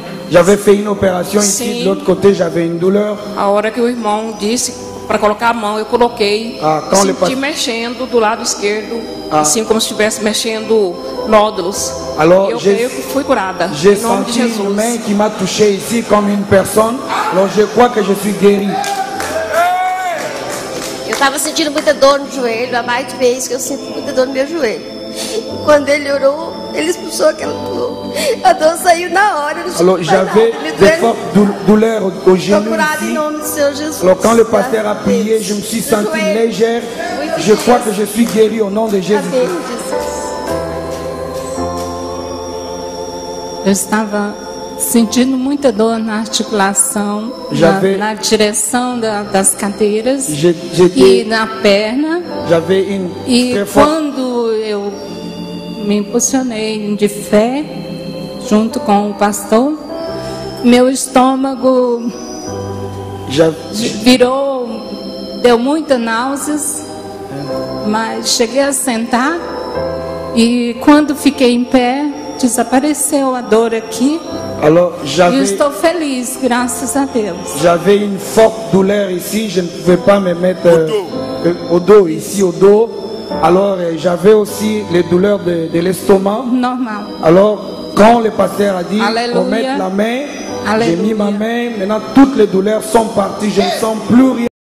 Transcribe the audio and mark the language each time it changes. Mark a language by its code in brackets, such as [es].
[fr] J'avais fait une opération ici, de l'autre côté j'avais une douleur. [pt] A hora que o irmão disse para colocar a mão, eu coloquei. Senti mexendo do lado esquerdo, assim como se estivesse mexendo nódulos. [fr] Alors, [pt] eu creio que fui curada. [fr] J'ai senti une main qui m'a touché ici comme une personne. Alors je crois que je suis guéri. [pt] Eu estava sentindo muita dor no joelho, há mais de vez que eu sinto muita dor no meu joelho. Quando ele orou, ele expulsou aquela dor. A dor saiu na hora. [fr] Alors j'avais des fortes douleurs au genou ici. Alors quand le pasteur a prié, je me suis senti légère. Je crois que je suis guéri au nom de Jésus. [pt] Eu estava sentindo muita dor na articulação, na direção das cadeiras e na perna. E quando eu me impulsionei de fé, junto com o pastor, meu estômago virou, deu muitas náuseas, mas cheguei a sentar e quando fiquei em pé, desapareceu a dor aqui. E estou feliz, graças a Deus. [fr] J'avais une forte douleur ici, je ne pouvais pas me mettre au dos, ici au dos. Alors j'avais aussi les douleurs de l'estomac. Normal. Alors quand le pasteur a dit qu'on mette la main, j'ai mis ma main, maintenant toutes les douleurs sont parties, je ne sens plus rien.